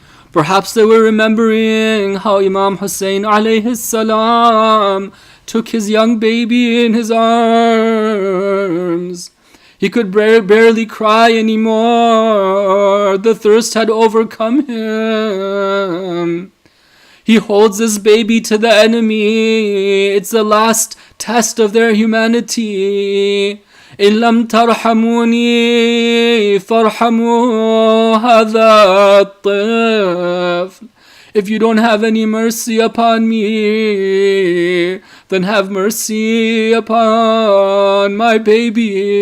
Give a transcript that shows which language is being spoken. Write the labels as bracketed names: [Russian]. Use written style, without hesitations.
[English] Perhaps they were remembering how Imam Hussein alayhi salam took his young baby in his arms. He could barely cry anymore. The thirst had overcome him. He holds this baby to the enemy. It's the last test of their humanity. [Arabic] إن لم ترحموني فارحموا هذا الطفل. [English] If you don't have any mercy upon me, then have mercy upon my baby.